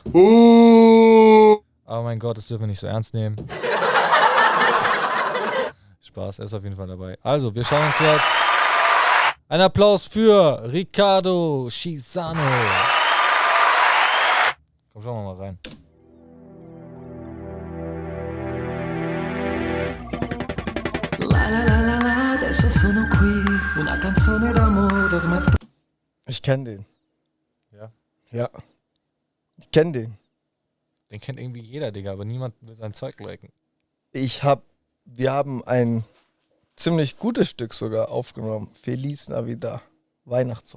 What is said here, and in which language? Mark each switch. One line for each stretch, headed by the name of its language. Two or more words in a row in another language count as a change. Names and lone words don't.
German: Aber mein Gott, das dürfen wir nicht so ernst nehmen. Spaß, er ist auf jeden Fall dabei. Also, wir schauen uns jetzt. Ein Applaus für Ricardo Schisano. Komm, schauen wir mal rein.
Italian: La la la la la, adesso sono qui. Una canzone d'amore ormai
German: Ich kenne den. Ja. Ja. Ich kenne den. Den kennt irgendwie jeder, Digga, aber niemand will sein Zeug liken. Wir haben ein ziemlich gutes Stück sogar aufgenommen. Feliz Navidad. Weihnachtssong.